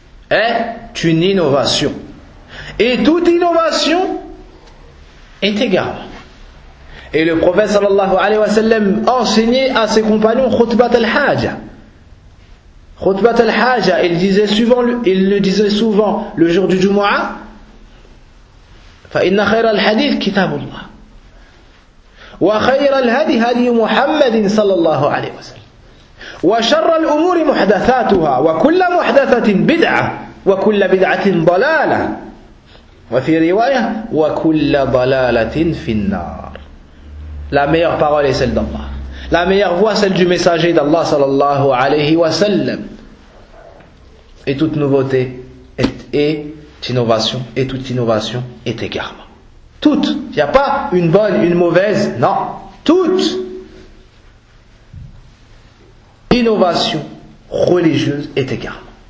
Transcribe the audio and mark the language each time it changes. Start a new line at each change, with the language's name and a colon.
French: Est une innovation. Et toute innovation est égale. Et le prophète sallallahu alayhi wa sallam enseignait à ses compagnons khutbat al-haja. Khutbat al-haja, il le disait souvent le jour du Jumu'ah.
Arabic: فإن خير الحديث كتاب الله وخير الهدي هدي محمد صلى الله عليه وسلم وشر الأمور محدثاتها وكل محدثة بدعة وكل بدعة ضلالة وفي رواية وكل ضلالة في النار.
French: La meilleure parole est celle d'Allah. La meilleure voix celle du messager d'Allah
Arabic: صلى الله عليه وسلم.
French: Et toute nouveauté innovation, et toute innovation est égarement. Toute. Il n'y a pas une bonne, une mauvaise. Non. Toute innovation religieuse est égarement.